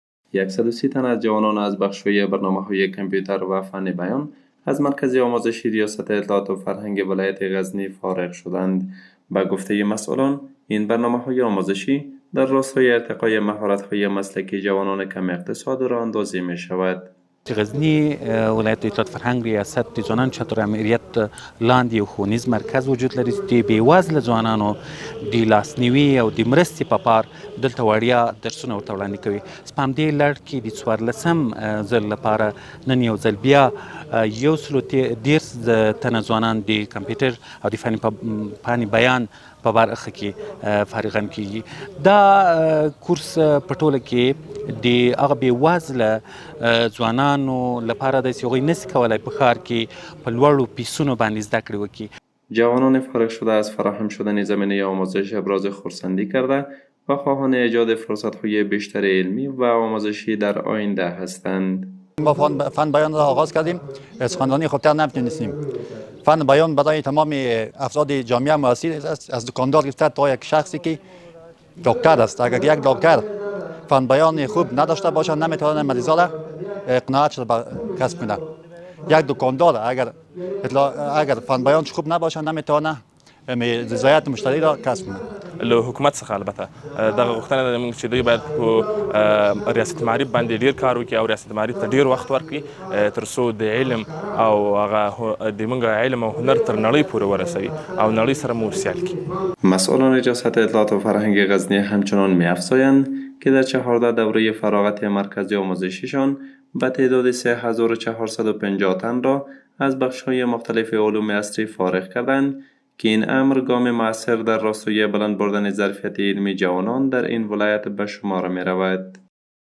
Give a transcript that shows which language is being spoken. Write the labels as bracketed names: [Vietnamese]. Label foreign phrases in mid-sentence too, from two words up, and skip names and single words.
[Persian] 130 تن از جوانان از بخش‌های برنامه‌های کامپیوتر و فن بیان از مرکز آموزشی ریاست اطلاعات و فرهنگ ولایت غزنی فارغ شدند. به گفته مسئولان، این برنامه‌های آموزشی در راستای ارتقای مهارت‌های مسلکی جوانان کم اقتصاد را اندازی می‌شود. [Pashto] غزنی ولایت اطلاعات فرهنگ ریاست د ځوانانو چتر امریت لاندې یو ښوونیز مرکز وجود لري چې د بېوزله ځوانانو د لاسنیوي او د مرستې په پار دلته وړیا درسونه ورته وړاندې کوي. په همدې لړ کې د 14 ځل لپاره نن یو ځل بیا 130 تنه ځوانان د کمپیوټر او د فن بیان په برخه کې فارغان کیږي. دا کورس په ټوله کې د هغه بېوزله ځوانانو لپاره د هغوی نشي کولای په ښار کې په لوړو پیسونو باندې زده کړې وکړي. [Persian] جوانان فارغ شده از فراهم شدن زمینه آموزش ابراز خرسندی کرده و خواهان ایجاد فرصت‌های بیشتر علمی و آموزشی در آینده هستند. با فن بیان را آغاز کردیم. سخنرانی خودتر نمی‌تونستیم. فن بیان برای تمام افراد جامعه معاصر است، از دکاندار گرفته تا یک شخصی که دکتر است. اگر یک دکتر فن بیان خوب نداشته باشه نمیتونه مریضا را قناعت کسب کنه. یک دکاندار اگر فن بیانش خوب نباشه نمیتونه رضایت مشتری را کسب کنه. [Pashto] له حکومت څخه البته دغه غوښتنه ده موږ چې دوی باید په ریاست معارف باندې ډیر کار وکړي او ریاست معارف ته ډیر وخت ورکړي تر څو د علم او هغه د موږ علم او هنر تر نړۍ پورې ورسوي او نړۍ سره مو سیال کړي. [Persian] مسئولان ریاست اطلاعات و فرهنگ غزنی همچنان می‌افزایند که در 14 دوره فراغت مرکز آموزشیشان به تعداد 3450 تن را از بخش‌های مختلف علوم عصری فارغ کردند که این امر گام مؤثر در راستای بلند بردن ظرفیت علمی جوانان در این ولایت به شمار می رود.